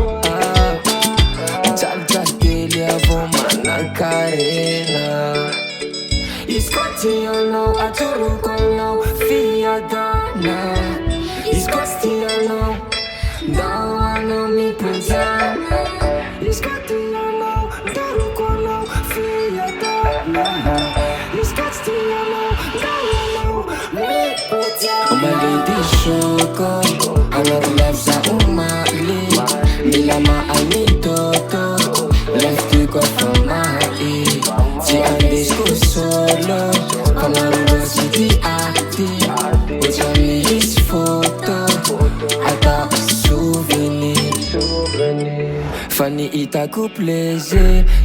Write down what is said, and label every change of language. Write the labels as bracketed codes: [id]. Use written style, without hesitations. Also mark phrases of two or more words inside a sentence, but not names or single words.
[mg] Mijalijaly kely avao manan-karena izy koa ty anao atoroko anao fiadana izy koa tsy ty anao ndao anao miponjana izy koa ty anao atoroko anao fiadana izy koa tsy ty anao ndao anao miponjana. [en] Oh my lady [mg] Choco anaty life za omaly milama anitoto life ty koa fa mahi tsy andesiko solo fanarolosi ty aty otrany isy photo atao souvenir fa ny hitako plaisir